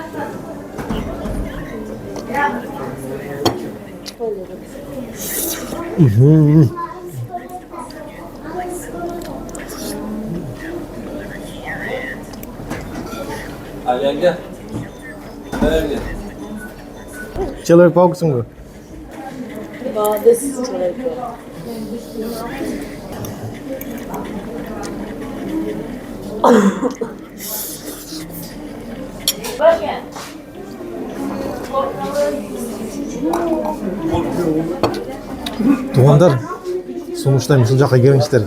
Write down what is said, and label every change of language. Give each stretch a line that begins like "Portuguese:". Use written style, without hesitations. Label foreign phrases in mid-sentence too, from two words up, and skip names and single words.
Russian: Ayanga. Человек паук mu?
English: This is человек.
Kyrgyz: Туугандар, сунуштайм ушул жака келиңиздер.